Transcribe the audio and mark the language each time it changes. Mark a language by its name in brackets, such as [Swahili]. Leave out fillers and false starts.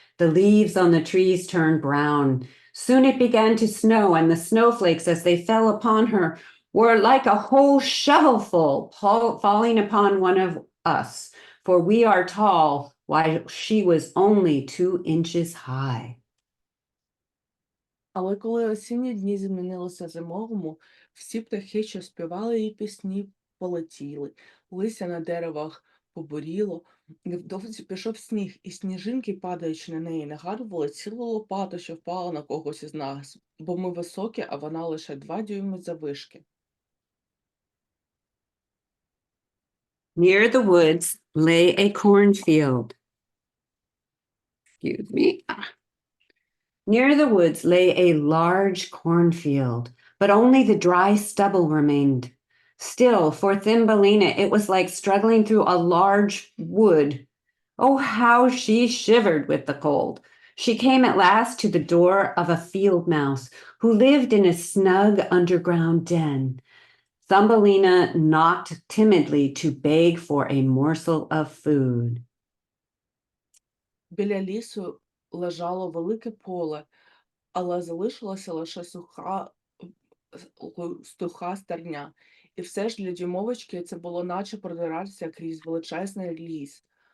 [English] The leaves on the trees turned brown. Soon it began to snow, and the snowflakes, as they fell upon her, were like a whole shovelful falling upon one of us, for we are tall, while she was only 2 inches high. [Ukrainian] Але коли осінні дні змінилися зимовому, всі птахи, що співали її пісні, полетіли. Листя на деревах побуріло. Невдовзі пішов сніг, і сніжинки, падаючи на неї, нагадували цілу лопату, що впала на когось із нас, бо ми високі, а вона лише 2 дюйми заввишки. [English] Near the woods lay a cornfield. Excuse me. Near the woods lay a large cornfield, but only the dry stubble remained. Still, for Thumbelina, it was like struggling through a large wood. Oh, how she shivered with the cold. She came at last to the door of a field mouse who lived in a snug underground den. Thumbelina knocked timidly to beg for a morsel of food. [Ukrainian] Біля лісу лежало велике поле, але залишилася лише суха стерня. І все ж для дюймовочки це було наче продиратися крізь величезний ліс.